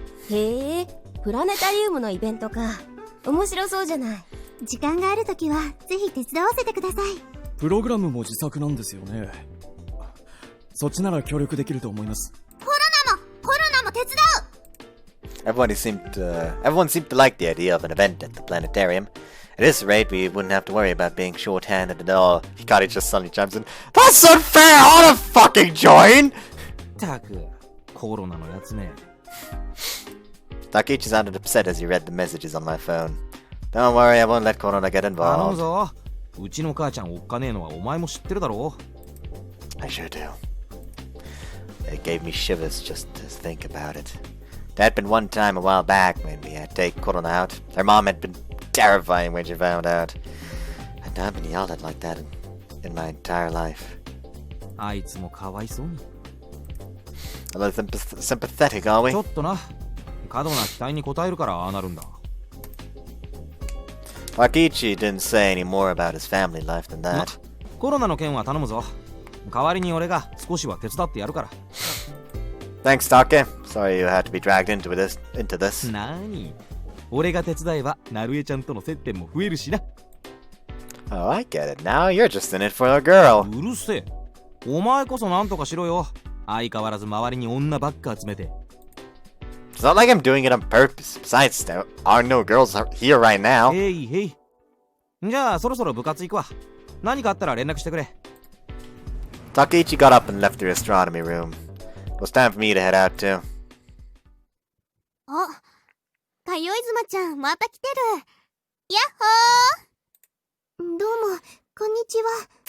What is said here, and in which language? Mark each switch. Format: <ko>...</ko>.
<ja>へえ、プラネタリウムのイベントか。面白そうじゃない。時間があるときはぜひ手伝わせてください。プログラムも自作なんですよね。そっちなら協力できると思います。コロナも手伝う。</ja> <en>Everyone seemed to like the idea of an event at the planetarium. At this rate, we wouldn't have to worry about being short-handed at all. Hikari just suddenly chimes in, "That's unfair! I wanna fucking join!"</en> <ja>たく、コロナのやつめ。</ja> <en>Takichi sounded upset as he read the messages on my phone. Don't worry, I won't let Corona get</en> <ja>頼む</ja> <en>involved.</en> <ja>ぞ。うちの母ちゃんおっかねえのはお前も知ってるだろ。</ja> <en>I sure do. It gave me shivers just to think about it. There had been one time a while back when we had to take Corona out. Her mom had been terrifying when she found out. And I've been yelled at like that in my entire life.</en> <ja>あいつもかわいそうに。</ja> <en>A little sympathetic, are we?</en> <ja>ちょっとな。過度な期待に応えるからああなるんだ。</ja> <en>Takichi didn't say any more about his family life than that.</en> <ja>コロナの件は頼むぞ。代わりに俺が少しは手伝ってやるから。</ja> <en>Thanks, Take. Sorry you had to be dragged into this.</en> <ja>なーに。俺が手伝えば、なるえちゃんとの接点も増えるしな。</ja> <en>Oh, I get it now. You're just in it for a girl.</en> <ja>うるせえ。お前こそなんとかしろよ。相変わらず周りに女ばっか集めて。</ja> <en>It's not like I'm doing it on purpose. Besides, there are no girls here right now.</en> <ja>へいへい。じゃあそろそろ部活行くわ。何かあったら連絡してくれ。</ja> <en>Takichi got up and left the astronomy room. It was time for me to head out too.</en> <ja>あ、かよいずまちゃんまた来てる。やっほー。どうもこんにちは。</ja>